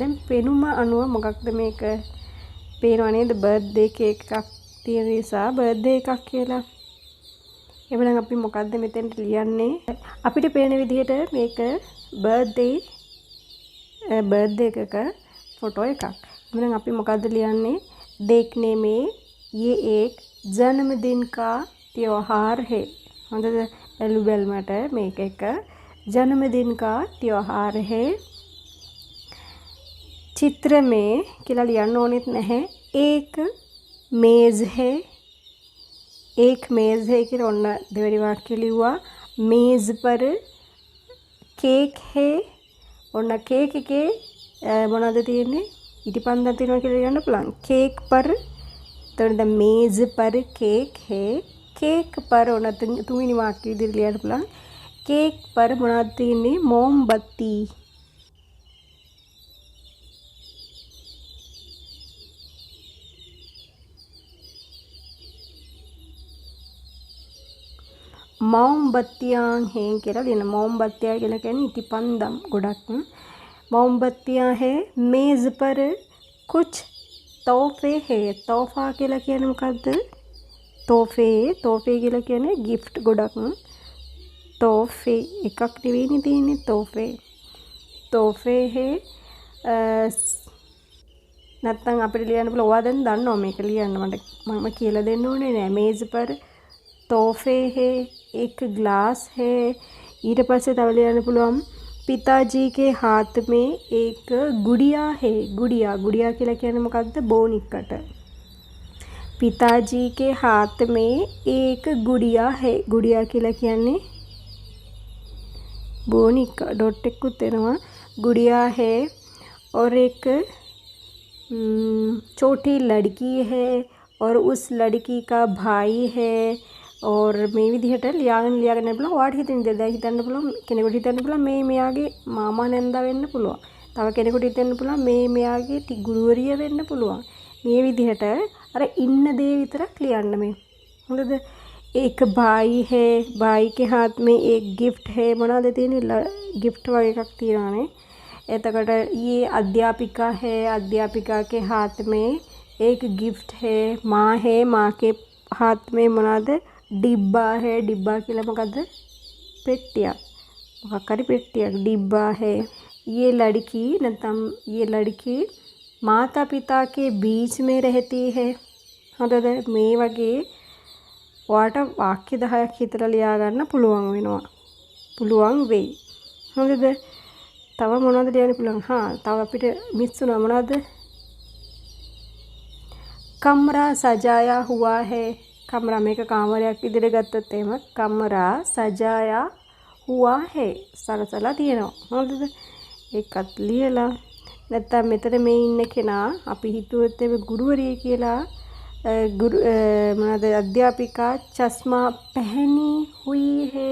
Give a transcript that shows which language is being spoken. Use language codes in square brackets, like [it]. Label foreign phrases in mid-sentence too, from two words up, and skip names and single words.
[si] දැන් පෙනුම අනුව මොකක්ද මේක? පේනව නේද? බර්ත්ඩේ කේක් එකක් තියෙන නිසා බර්ත්ඩේ එකක් කියලා. එවනම් අපි මොකද්ද මෙතෙන්ට ලියන්නේ? අපිට පේන විදිහට මේක බර්ත්ඩේ එකක फ़ोटो එකක්. එවනම් අපි මොකද්ද ලියන්නේ? [hi] देखने में ये एक जन्मदिन का त्योहार है. [si] හොඳද? බැලු බැලමට මේක එක [hi] जन्मदिन का त्योहार है. चित्र में [si] කියලා ලියන්න ඕනෙත් නැහැ. [hi] एक मेज़ है. एक मेज़ है [si] කියලා ඔන්න දෙවෙනි වාක්‍ය ලිව්වා. [hi] मेज़ पर केक है. [si] ඔන්න කේක් එකේ මොනවද තියෙන්නේ? ඉටිපන්දම් තියෙනවා කියලා ලියන්න පුළුවන්. केक पर එතකොට मेज़ पर केक है. [hi] केक पर [si] ඔන්න තුන්වෙනි වාක්‍ය විදිහට ලියන්න පුළුවන්. [hi] केक पर [si] මොනවද තියෙන්නේ? [hi] मोमबत्ती. [si] मोमबत्तियां हैं කියලා ලියන. मोमबत्तियां කියලා කියන්නේ ඉටිපන්දම් ගොඩක්. [hi] मोमबत्तियां है. मेज़ पर कुछ तोहफे है. [si] तोहफा කියලා කියන්නේ මොකද්ද? तोहफे කියලා කියන්නේ gift ගොඩක්. तोहफे එකක් නෙවෙයිනේ තියෙන්නේ. [hi] तोहफे है. [si] නැත්තම් අපිට ලියන්න පුළුවන්. ඔයා දැන් දන්නවා මේක ලියන්න. මම කියලා දෙන්න ඕනේ නෑ. [hi] मेज़ पर तोहफे है. एक ग्लास है. [si] ඊට පස්සේ තව ලියන්න පුළුවන්. [hi] पिताजी के हाथ में एक गुड़िया है. [si] गुड़िया කියලා කියන්නේ මොකද්ද? බෝනික්කට. [hi] पिताजी के हाथ में एक गुड़िया है. [si] गुड़िया කියලා කියන්නේ බෝනික්ක. ඩොට් එකකුත් එනවා. [hi] गुड़िया है और एक छोटी लड़की है और उस लड़की का भाई है [si] or මේ විදිහට ලියාගෙන බලන්න ඔයාට හිතෙන දේ දැන් හිතන්න පුළුවන් කෙනෙකුට හිතන්න පුළුවන් මේ මෙයාගේ මාමා නැන්දා වෙන්න පුළුවන්. තව කෙනෙකුට හිතන්න පුළුවන් මේ මෙයාගේ ගුරුවරිය වෙන්න පුළුවන්. මේ විදිහට අර ඉන්න දේ විතරක් ලියන්න මේ. හොඳද? [hi] एक भाई है, भाई के हाथ में एक गिफ्ट है [si] මොනවද තියෙන්නේ गिफ्ट වගේ එකක් තියෙනවානේ. [hi] එතකොට ये अध्यापिका है, अध्यापिका के हाथ में एक गिफ्ट है, माँ है, माँ के हाथ में මොනවද डिब्बा है, डिब्बा [si] කියලා මොකද්ද පෙට්ටියක් මොකක් හරි පෙට්ටියක් [hi] डिब्बा है. ये लड़की නැත්නම් ये लड़की माता पिता के बीच में रहती है. [si] හොඳද? මේ වගේ ඔයාට වාක්‍ය 10ක් හිතලා ලියා ගන්න පුළුවන් වෙනවා. පුළුවන් වෙයි. හොඳද? තව මොනවද ලියන්න පුළුවන්? තව අපිට මිස් වුණා මොනවද? [hi] कमरा सजाया हुआ है. [si] कमरा මේක කාමරයක් විදිහට ගත්තොත් එහෙම [hi] कमरा सजाया हुआ है. [si] සරසලා තියෙනවා. හොඳද? ඒකත් ලියලා නැත්තම් මෙතන මේ ඉන්න කෙනා අපි හිතුවොත් එහෙම ගුරුවරිය කියලා [hi] अध्यापिका चश्मा पहनी हुई है.